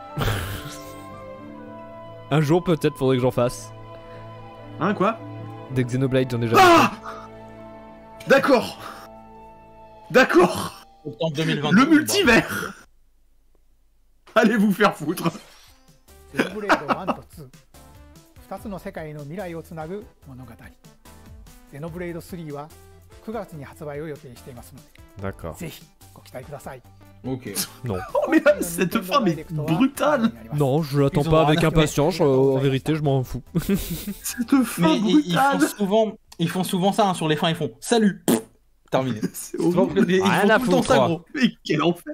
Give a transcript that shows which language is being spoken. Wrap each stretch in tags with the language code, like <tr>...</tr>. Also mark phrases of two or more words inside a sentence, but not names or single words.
<fr>Un jour peut-être faudrait que j'en fasse. Hein, quoi? Des Xenoblade, j'en ai jamais fait. D'accord. D'accord. Le multivers. Allez vous faire foutre.</fr> <ja>ゼノブレイド1と2、2つの世界の未来をつなぐ物語。ゼノブレイド3は9月に発売を予定していますので、</ja> <fr>D'accord.</fr> <ja>ぜひご期待ください。</ja> <fr>Ok. Non. Oh mais là, cette femme est brutale. Non, je l'attends pas avec impatience, en vérité je m'en fous. Cette femme Mais brutale. ils font souvent ça hein, sur les fins, ils font salut. Terminé. C'est horrible. Ils Rien font à tout le temps ça foutre. gros. Mais quel enfer.</fr>